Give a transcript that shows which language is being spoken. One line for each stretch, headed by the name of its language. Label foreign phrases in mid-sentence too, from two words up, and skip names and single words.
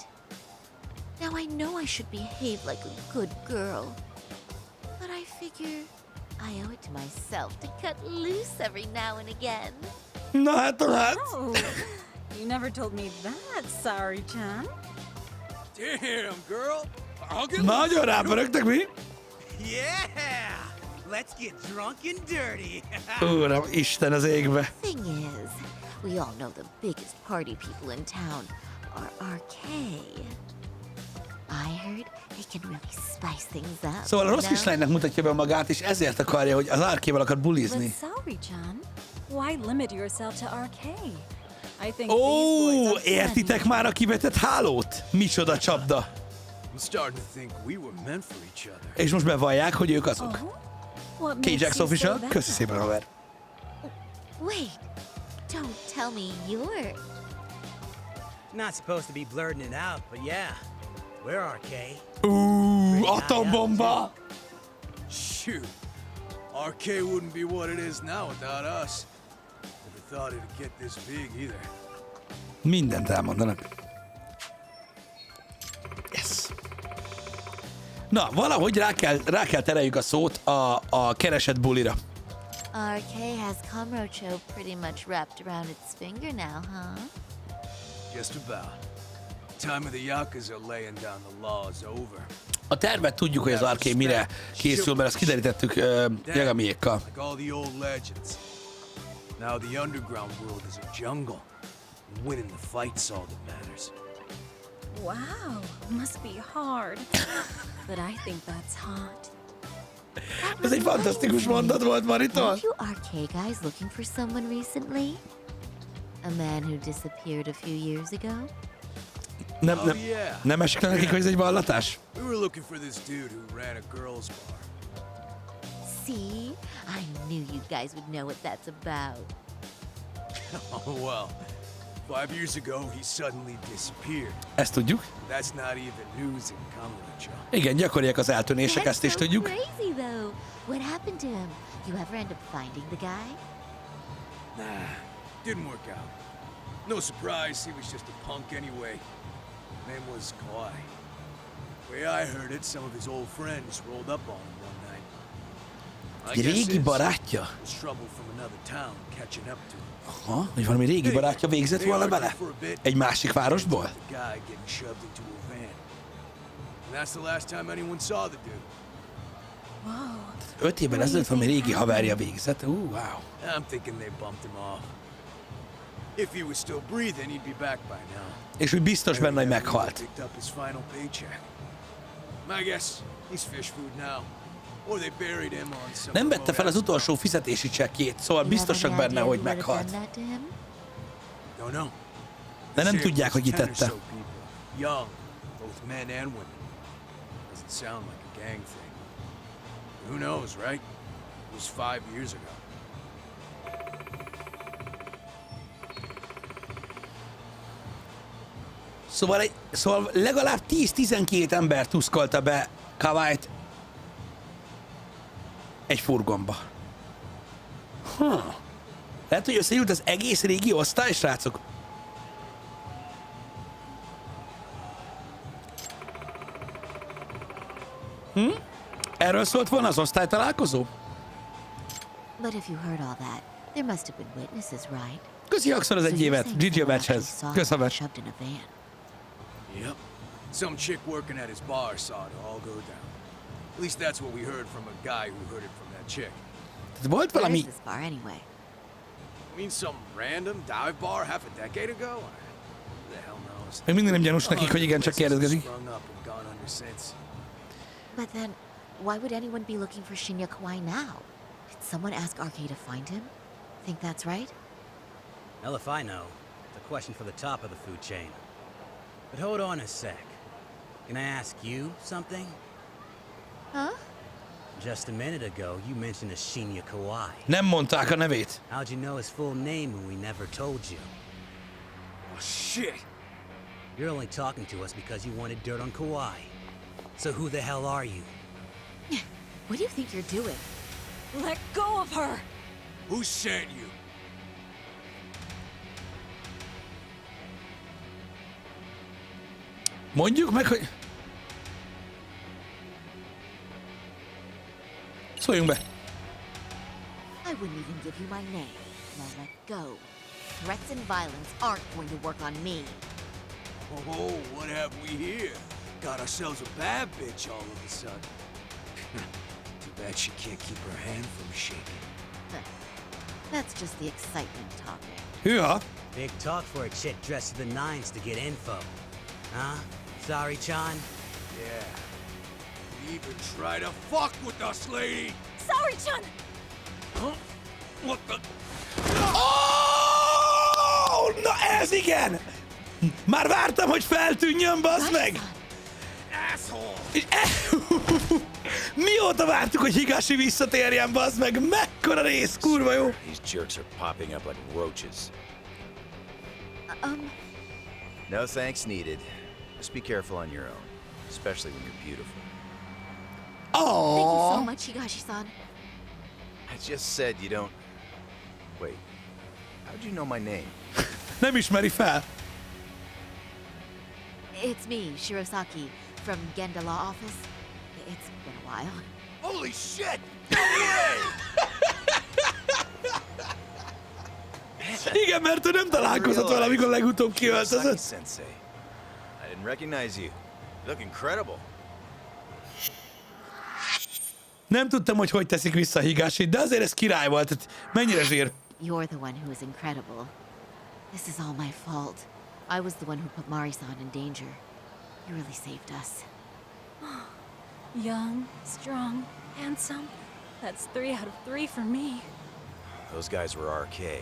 English: Now I know I should behave like a good girl, but I figure I owe it to myself to cut loose every now and again. Not that. Oh, you never told me that, Sari-chan. Damn, girl. I'll get
Hungarian: Nagyon rápörögtek mi?
English: Yeah! Let's get drunk and dirty.
Hungarian: Uram, Isten az égbe.
English: Thing is, we all know the biggest party people in town are RK. I heard they can really spice things up.
Hungarian: Szóval a rossz kislánynak mutatja be magát, és ezért akarja, hogy az RK-vel akar bulizni.
English: But Sari-chan, why limit yourself to RK? I think
Hungarian: Ó, értitek már a kivetett hálót? Micsoda csapda.
English: I'm starting to think we were meant for each other.
Hungarian: És most bevallják, hogy ők azok. K-Jax Official, köszi szépen, haver.
English: Wait, don't tell me you're... Not supposed to be blurting it out, but yeah. We're RK.
Hungarian: Atombomba!
English: Shoot. RK wouldn't be what it is now without us. Never thought it'd get this big either.
Hungarian: Mindent elmondanak. Yes. Na, valahogy rá kell tereljük a szót a keresett bulira.
English: RK has Kamurocho pretty much wrapped around its finger now, huh? Just about. Time of the Yakuza laying down the law is over.
Hungarian: A tervet tudjuk, hogy az RK mire készül, mert ezt kiderítettük Yagamiékkal.
English: Like all the old legends. Now the underground world is a jungle. Winning the fight's all that matters. Wow, must be hard. But I think that's hot.
Hungarian: Ez egy fantasztikus mondat volt, Marita.
English: Weren't you RK guys looking for someone recently? A man who disappeared a few years ago?
Hungarian: Nem esik le nekik, hogy ez egy vallatás?
English: We were looking for this dude who ran a girls' bar. See? I knew you guys would know what that's about. Oh well. 5 years ago, he suddenly disappeared.
Hungarian: Ezt tudjuk.
English: That's not even news in Kamurocho.
Hungarian: Igen, gyakoriak az eltűnések, ezt is tudjuk.
English: Crazy though. What happened to him? You ever end up finding the guy? Nah, didn't work out. No surprise, he was just a punk anyway. Name was Kawhi. Way I heard it, some of his old friends rolled up on him one night.
Hungarian: Egy régi barátja?
English: Was trouble from another town catching up to him.
Hungarian: Aha, hogy valami régi barátja végzett volna bele? Egy másik városból?
English: That's the last time anyone saw the dude.
Hungarian: 5 évvel ezelőtt valami régi haverja végzett.
English: Wow. I'm thinking they bumped him off. If he was still breathing, he'd be back by now.
Hungarian: És úgy biztos benne, hogy meghalt.
English: Picked up his final paycheck. I guess he's fish food now. Or they buried him on some.
Hungarian: Nem vette fel az utolsó fizetési csekkjét, szóval biztosak benne, hogy meghalt.
English: Don't know.
Hungarian: De nem tudják, hogy kitette.
English: Young, both men and women. Doesn't sound like a gang thing. Who knows, right? It was 5 years ago.
Hungarian: Szóval legalább 10-12 ember tuszkolta be Kawait egy furgonba. Lehet, hogy összejut az egész régi osztály, srácok? Erről szólt volna az osztálytalálkozó?
English: But if you heard all that, there must have been witnesses, right?
Hungarian: Köszi Axel az egy évet, GG a meccshez. Kösz a meccs.
English: Yep. Some chick working at his bar saw it all go down. At least that's what we heard from a guy who heard it from that chick.
Hungarian: Volt valami...
English: Where is this bar anyway? I mean some random dive bar half a decade ago? Who the hell knows?
Hungarian: Még mindig nem gyanús nekik, hogy igen, csak kérdezgetik.
English: But then, why would anyone be looking for Shinya Kawai now? Did someone ask RK to find him? think that's right? Hell if I know. It's a question for the top of the food chain. But hold on a sec. Can I ask you something? Huh? Just a minute ago, you mentioned a Shinya Kawai.
Hungarian: Nem mondták a nevét.
English: How'd you know his full name when we never told you? Oh, shit! You're only talking to us because you wanted dirt on Kawhi. So who the hell are you? What do you think you're doing? Let go of her! Who sent you?
Hungarian: Mondjuk meg, hogy... Szóljunk be.
English: I wouldn't even give you my name. Now let go. Threats and violence aren't going to work on me. Oh, what have we here? Got ourselves a bad bitch all of a sudden. Too bad she can't keep her hand from shaking. That's just the excitement talking.
Hungarian: Hűha.
English: Big talk for a chick dressed to the nines to get info. Huh? Sorry, Chan? Yeah. You even try to fuck with us, lady! Sorry, Chun! Huh? What the...
Hungarian: Oh! Na ez igen! Már vártam, hogy feltűnjön, bazd meg!
English: Asshole!
Hungarian: Mióta vártuk, hogy Higashi visszatérjen, bazd meg? Mekkora rész, kurva jó!
English: These jerks are popping up like roaches. No thanks needed. Just be careful on your own, especially when you're beautiful. Oh! Thank you so much, Higashi-san. I just said you don't... Wait, how'd you know my name?
Hungarian: Nem ismeri fel.
English: It's me, Shirosaki, from Genda Law Office. It's been a while. Holy shit! No way!
Hungarian: Igen, mert ő nem találkozott vele, amikor legutóbb kiöltözött.
English: Sensei. I didn't recognize you. You look incredible.
Hungarian: Nem tudtam, hogy teszik vissza Higashi, de azért ez király volt. Tehát mennyire zsír.
English: You're the one who is incredible. This is all my fault. I was the one who put Mari-san in danger. You really saved us. Young, strong, handsome. That's 3 out of 3 for me. Those guys were RK.